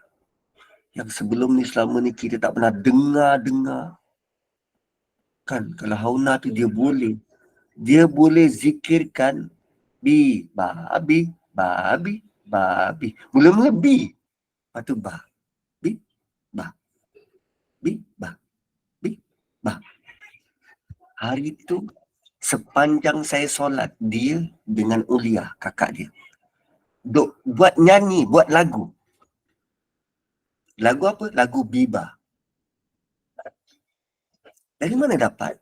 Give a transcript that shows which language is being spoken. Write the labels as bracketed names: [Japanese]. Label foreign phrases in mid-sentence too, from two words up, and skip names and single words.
[Malay] Yang sebelum ni, selama ni kita tak pernah dengar. Kan, kalau hauna tu dia boleh zikirkan bi, babi, babi, babi. Mula-mula bi, lepas tu ba, bi, ba, bi, ba, bi, ba. Hari tu sepanjang saya solat, dia dengan Ulia, kakak dia, duk buat nyanyi, buat lagu. Lagu apa? Lagu Biba. Dari mana dapat?